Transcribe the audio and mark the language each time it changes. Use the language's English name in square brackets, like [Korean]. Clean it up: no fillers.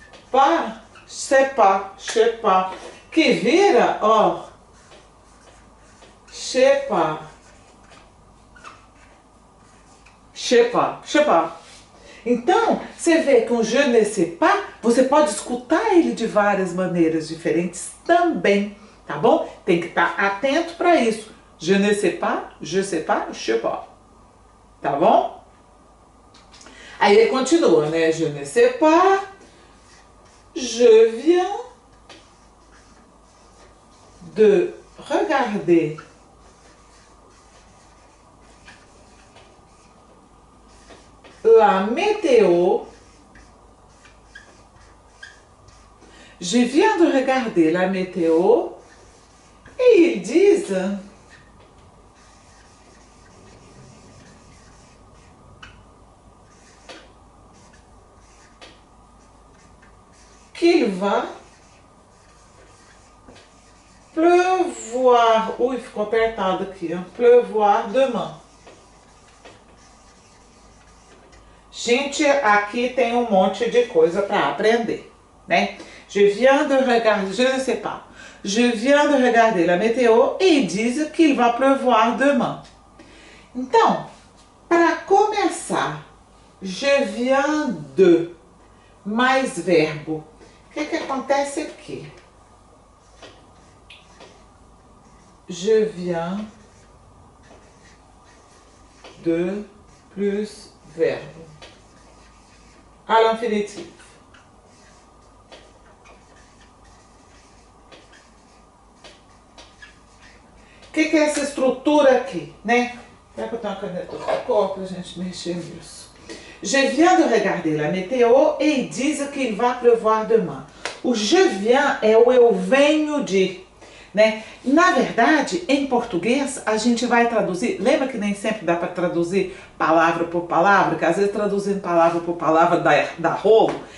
[French] Pas, je sais pas. [Portuguese] Que vira, ó, [French] je sais pas. Je sais pas. [Portuguese] Então, você vê que um [French] je ne sais pas, [Portuguese] você pode escutar ele de várias maneiras diferentes também, tá bom? Tem que estar atento para isso. [French] Je ne sais pas, je sais pas. Tá bom? [Portuguese] Aí ele continua, né? [French] Je ne sais pas, je viens de regarder la météo. Je viens de regarder la météo et ils disent qu'il va pleuvoir. [Portuguese] Ui, ficou apertado aqui, ó. [French] Pleuvoir demain. [Portuguese] Gente, aqui tem um monte de coisa para aprender, né? [French] Je viens de regarder, je ne sais pas. Je viens de regarder la météo et ils disent qu'il va pleuvoir demain. [Portuguese] Então, para começar, [French] je viens de [Portuguese] mais verbo. O que acontece aqui? [French] Je viens de plus verbo. À l'infinitif. [Portuguese] O que é essa estrutura aqui, né? Será que eu tenho uma caneta de cor para a gente mexer nisso? [French] Je viens de regarder la météo et ils disent qu'il va pleuvoir demain. [Portuguese] O je viens é o eu venho de, né? Na verdade, em português, a gente vai traduzir, lembra que nem sempre dá para traduzir palavra por palavra, que às vezes traduzindo palavra por palavra dá rolo.